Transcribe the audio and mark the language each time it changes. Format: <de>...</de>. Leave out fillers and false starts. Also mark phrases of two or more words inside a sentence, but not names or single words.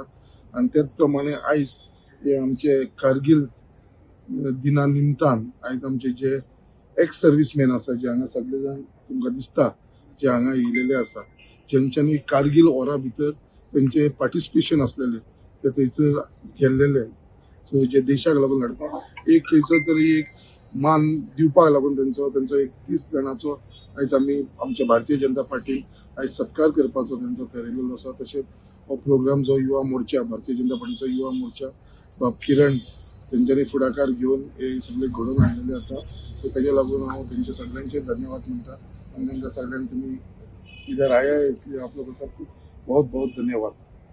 <kok>आनी त्याच प्रमाणे आयज हे आमचे कारगिल दिना निमतान आयज आमचे जे</kok> <en>ex serviceman</en> <kok>आसा जे हांगा सगळे जाण तुमकां दिसता जे हांगा येयलेले आसा जेंच्यांनी कारगिल वॉरा भितर तेंचे पार्टिसिपेशन असलेले ते थंयसर गेल्लेले सो जे देशाक लागून लढपाक एक खंयचो तरी एक मान दिवपाक लागून तेंचो एक 30 जाणांचो आयज आमी आमच्या भारतीय जनता पार्टीन आयज सत्कार करपाचो तेंचो थारायिल्लो आसा. तशेंच हो प्रोग्राम जो युवा मोर्चा भारतीय जनता पार्टीचो युवा मोर्चा किरण तेंच्यांनी फुडाकार घेवन हे सगळे घडोवन हाडलेले आसा. सो तेज्या लागून हांव तेंचे सगळ्यांचे धन्यवाद म्हणटा आनी तांकां सगळ्यांक तुमी</kok> <hi>इधर आया इसलिए आप लोगों को बहुत बहुत धन्यवाद.</hi>